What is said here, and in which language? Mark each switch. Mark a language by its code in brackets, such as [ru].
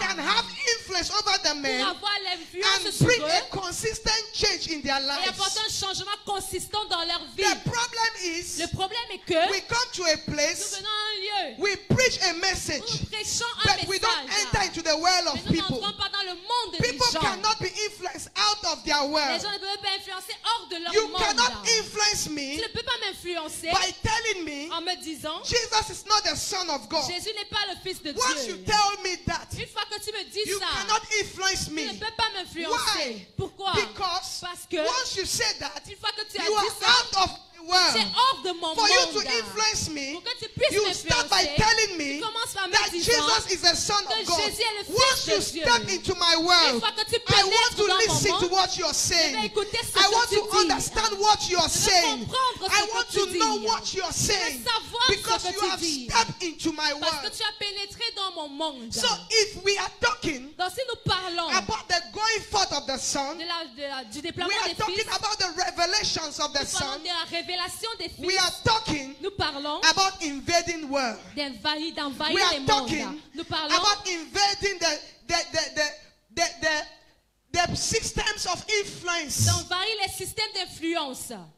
[en] can have influence over the [fr] pour [en] men [fr] avoir l'influence [en] and [fr] sur [en] bring [fr] eux [en] a consistent change in their [fr] et [en] lives. [fr] apporter un changement consistant dans leur vie. [en] The problem is, [fr] Le problème est que [en] we come to a [fr] nous [en] place, [fr] venons à un lieu [en] we preach a [fr] où [en] message, [fr] nous prêchons un [en] but we don't enter [fr] message, [en] into the world [fr] mais [en] of [fr] nous [en] people. [fr] n'entrons pas dans le monde des [en] People [fr] gens. [en] cannot cannot be influenced out of their [fr] Les [en] world. [fr] gens ne peuvent pas influencer hors de leur [en] You [fr] monde. [en] cannot influence [fr] Tu [en] me [fr] ne peux pas m'influencer [en] by telling me [fr] en me disant [en] Jesus is not the Son of God. [fr] Jésus n'est pas le Fils de [en] Once you [fr] Dieu. [en] tell me that, [fr] Une fois que tu me dis [en] you [fr] ça, [en] cannot influence [fr] tu ne peux pas m'influencer. [en] Why? [fr] Pourquoi? [en] Because [fr] Parce que [en] once you say that, [fr] une fois que tu as [en] you [fr] dit [en] are [fr] ça, [en] out of the [fr] c'est [en] world. [fr] hors de mon [en] For you to [fr] monde. [en] influence me, [fr] Pour que tu puisses [en] you start by [fr] m'influencer, [en] telling me [fr] tu commences par me [en] that [fr] disant [en] Jesus is the Son [fr] que [en] of God. [fr] Jésus est le Fils [en] Once [fr] de [en] you [fr] Dieu. [en] step into my [fr] Une [en] world, [fr] fois que tu [en] I want [fr] pénètres [en] to [fr] dans mon [en] listen to [fr] monde, [en] what you're [fr] je vais [en] saying. [fr] écouter ce [en] I [fr] que [en] want [fr] tu [en] to [fr] dis. [en] understand what you're [fr] Je veux [en] saying. [fr] comprendre ce [en] I [fr] que [en] want [fr] tu [en] to [fr] dis. [en] know what you're saying. [fr] savoir [en] Because [fr] ce que [en] you [fr] tu [en] have [fr] dis. [en] stepped into my [fr] Parce que [en] world. [fr] tu as pénétré dans mon monde. [en] So if we are talking [fr] Donc si nous parlons [en] about the going forth of the Son, [fr] du [en] we [fr] déploiement [en] are [fr] des [en] talking [fr] fils, [en] about the revelations of the [fr] nous parlons [en] Son. [fr] de la révélation des [en] We [fr] fils, [en] are talking [fr] nous parlons [en] about invading world. [fr] d'envahir [en] We [fr] les [en] are [fr] mondes. [en] talking [fr] Nous parlons [en] about invading the systems of influence. [fr] d'envahir les systèmes d'influence.